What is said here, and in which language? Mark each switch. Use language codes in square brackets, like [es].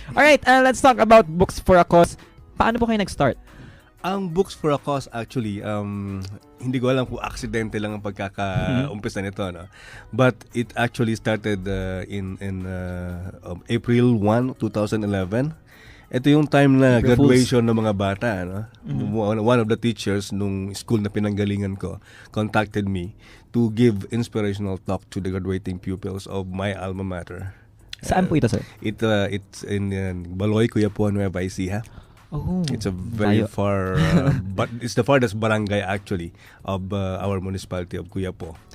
[en] Alright, let's talk about Books for a Cause. [tl] Paano po kayo nag-start? Ang Books for a Cause actually, hindi ko alam kung aksidente lang ang pagkaka-umpisa nito, no? [en] But it actually started in April 1, 2011. [tl] Ito yung time na graduation ng mga bata, no? [en] One of the teachers [tl] nung school na pinanggalingan ko [en] contacted me to give inspirational talk to the graduating pupils of my alma mater. [tl] Saan po ito, sir? [en] It's in Baloy, Cuyapuan, Nueva Ecija. Oh, it's a very far, but it's the farthest barangay actually of our municipality of Cuyapo.